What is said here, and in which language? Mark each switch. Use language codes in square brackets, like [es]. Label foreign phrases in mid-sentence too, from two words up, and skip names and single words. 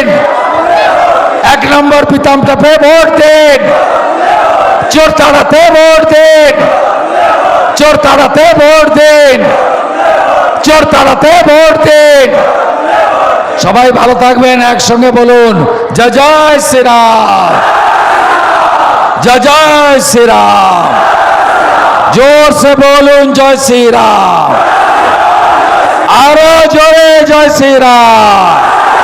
[bn] 1 নম্বর পিতামটাপে ভোট দিন, চোর তাড়াতে ভোট দিন, চোর তাড়াতে ভোট দিন, চোর তাড়াতে ভোট দিন। সবাই ভালো থাকবেন, একসঙ্গে বলুন জয় জয় শ্রীরাম, জয় জয় শ্রীরাম। [hi] जोर से बोलूं जय श्री राम, [bn] আরো জোরে [hi] जय श्री राम।